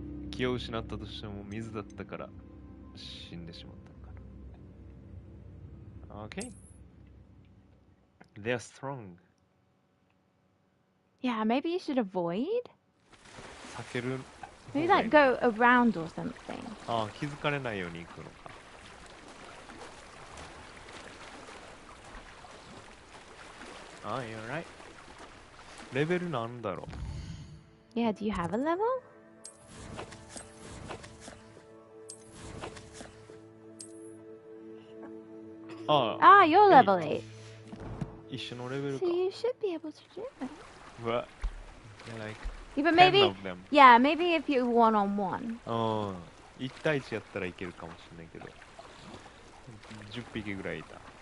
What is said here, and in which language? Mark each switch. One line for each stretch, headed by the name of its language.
Japanese: 気を失ったとしても水だったから死んでしまったのかな
English: Okay They're strong Yeah, maybe you should avoid.
Japanese: 避ける
English: Maybe like go around or something.
Japanese: ああ気づかれないように行くのかああ
English: You're right
Japanese: レベルなんだろう
English: Yeah, do you have a level? あ you're level 8.
Japanese: 一緒のレベルか。
English: So you should be able to do it. What? Like Yeah, but 10 maybe, of them. yeah, maybe if you one-on-one.
Japanese: 1対1やったらいけるかもしれないけど、10匹ぐらいいた。